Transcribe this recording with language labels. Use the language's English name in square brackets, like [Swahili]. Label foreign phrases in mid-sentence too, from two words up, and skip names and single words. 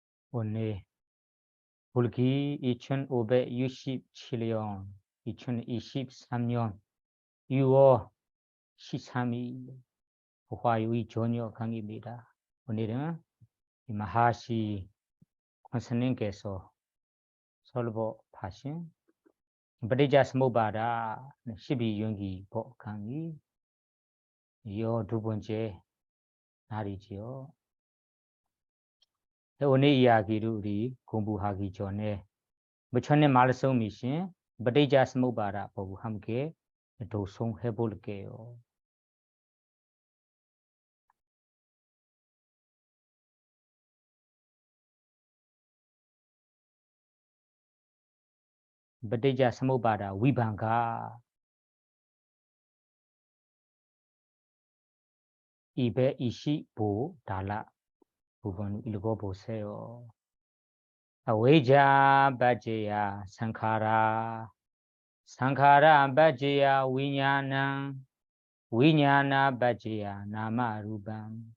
[Korean] 오늘 불기 2567년 2023년 6월 13일 화요일 저녁 강의입니다. 오늘은 마하시 권스님께서 설법하신 ปฏิจจสมุปบาท 12연기 강의 두 번째 날이지요. 오늘 이야기를 우리 공부하기 전에 부처님 말씀이신 ปฏิจจสมุปบาท 보고 함께 독송해 볼게요. ปฏิจจสมุปบาท 위반가 225 달라 부분 읽어보세요. [Pali] 아웨자 바제야 상카라 상카라 바제야 위냐나 위냐나 바제야 나마루밤